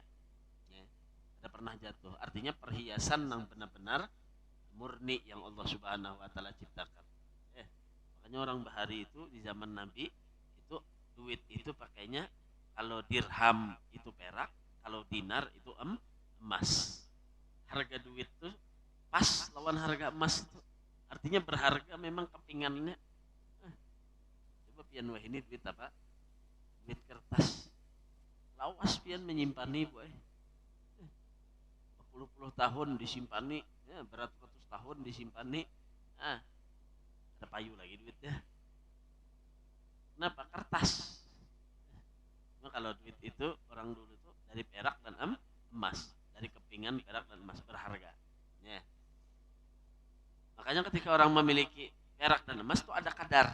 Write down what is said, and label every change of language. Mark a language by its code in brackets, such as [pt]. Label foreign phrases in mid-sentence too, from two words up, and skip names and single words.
[bjn] Ya, kada pernah jatuh. [id] Artinya perhiasan yang benar-benar murni yang Allah [ar] سبحانه وتعالى [id] ciptakan. Makanya orang bahari itu di zaman Nabi itu duit itu pakainya kalau dirham itu perak, kalau dinar itu emas. [bjn] Harga duit itu pas lawan harga emas itu. Artinya berharga memang kepingannya. Coba pian wah ini duit apa? [id] Duit kertas. [bjn] Lawas pian menyimpannya boy. Berpuluh-puluh tahun disimpani, ya, beratus-ratus tahun disimpani. Ada payu lagi duitnya. [id] Kenapa? Kertas. Nah, kalau duit itu orang dulu itu dari perak dan emas, dari kepingan perak dan emas berharga. Ya. Makanya ketika orang memiliki perak dan emas itu ada kadar.